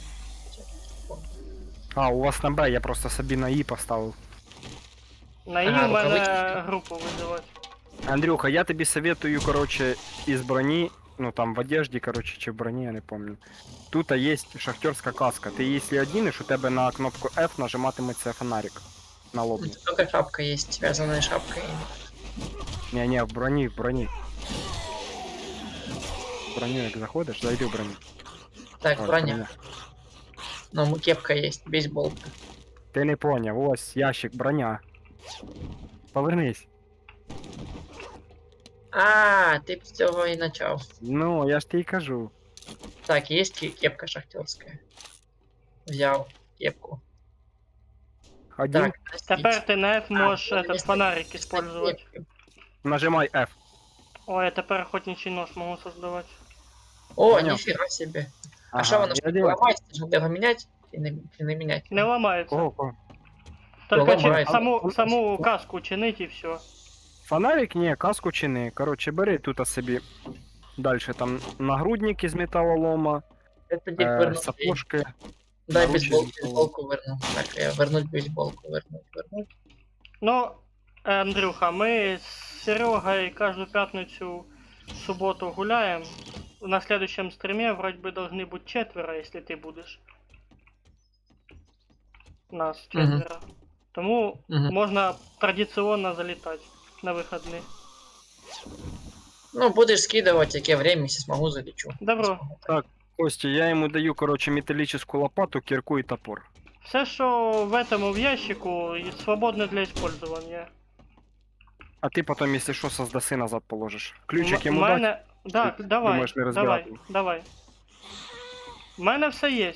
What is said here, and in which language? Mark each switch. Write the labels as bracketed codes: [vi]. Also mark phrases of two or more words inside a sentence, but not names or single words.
[uk] А, у вас на Б, я просто собі на І поставив. На І Ага, в мене рукавички. групу визивати. Андрюха, я тобі советую, короче, із броні, ну там в одежді, короче, чи в броні, [ru] я не помню. [uk] Тут є шахтерська каска. Ти якщо одінеш, у тебе на кнопку F нажиматиметься фонарик на лоб. [ru] Только шапка есть, связанная шапкой. [uk] Не-не, в броні, в броні. В броню як заходиш, зайди в броню. Так, Ось, броня. [ru] Ну, кепка есть, бейсболка. [uk] Ти не поняв, ось ящик, броня. Повернись. А, ти б з цього і почав. Ну, я ж тобі кажу. Так, [ru] есть кепка шахтерская. Взял кепку. [uk] Один, [ru] Так, носить. [uk] Тепер ти на F можеш А, [ru] этот если- фонарик если использовать. кепку. нажимай F. [uk] Ой, я тепер [ru] охотничий нож [uk] можу создавати. О, [ru] Понял. нифига себе. А Ага, что воно я что делаю. ломается? Надо его менять? Или не менять? [uk] Не ламається. Кого? Тільки ламається. саму каску чинить і все. Фонарик, ні, каску чини. Короче, бери тут собі. [ru] Дальше там нагрудник із металлолома, Это теперь вернуть. сапожки. Дай наручи бейсболку верну. Так, я вернуть бейсболку, вернуть. [uk] Ну, Андрюха, ми з Серегою кожну п'ятницю, суботу гуляємо. [ru] На следующем стриме вроде бы должны быть 4, если ты будешь. [uk] Нас Мгм. 4. Тому Мгм. можна традиційно залітати на вихідні. Ну, [ru] будешь скидывать, яке время, если смогу, залечу. [uk] Добро. [ru] Не смогу, [uk] Так. Костя, я йому даю, короче, [ru] металлическую лопату, [uk] кирку і топор. Все, що в этому в ящику, і свободне [ru] для использования. [uk] А ти потім, якщо що, создаси назад положиш. Ключик йому мене... [ru] дать? Да, [uk] Чи [ru] давай, [uk] думаєш не [ru] давай, [uk] розбирати? [ru] давай. У мене все є.